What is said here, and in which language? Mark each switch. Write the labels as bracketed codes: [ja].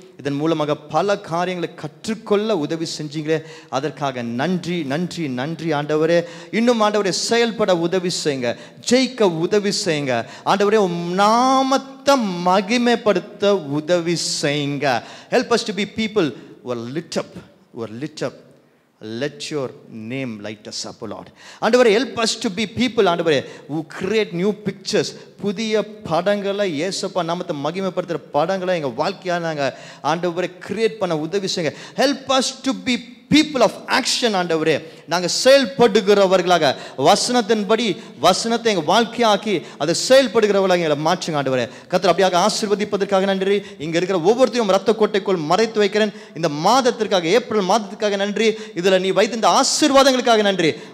[ta] இதன் மூலமாக பல காரியங்களை கற்றுக்கொள்ள உதவி செஞ்சீங்களே, அதற்காக நன்றி நன்றி நன்றி ஆண்டவரே. இன்னும் ஆண்டவரே செயல்பட உதவி செய்யுங்க, ஜெயிக்க உதவி செய்யுங்க ஆண்டவரே. நாமத்தை மகிமைப்படுத்த உதவி செய்யுங்க. [en] Help us to be people who are lit up. Let your name light us up, Lord. ஆண்டவரே, help us to be people, ஆண்டவரே, who create new pictures. [ta] புதிய படங்களை, இயேசுப்பா நாமத்தை மகிமைப்படுத்துகிற படங்களை எங்கள் வாழ்க்கையாக நாங்கள் ஆண்டவரே கிரியேட் பண்ண உதவி செய்யுங்க. [en] Help us to be people of action, ஆண்டவரே. [ta] நாங்கள் செயல்படுகிறவர்களாக, வசனத்தின்படி வசனத்தை எங்கள் வாழ்க்கையாக்கி அதை செயல்படுகிறவர்களாக எங்களை மாற்றுங்க ஆண்டவரே. கர்த்தர் அப்படியாக ஆசீர்வதிப்பதற்காக நன்றி. இங்கே இருக்கிற ஒவ்வொருத்தையும் ரத்த கோட்டைக்குள் மறைத்து வைக்கிறேன். இந்த மாதத்திற்காக, ஏப்ரல் மாதத்திற்காக நன்றி. இதில் நீ வைத்த இந்த ஆசீர்வாதங்களுக்காக நன்றி.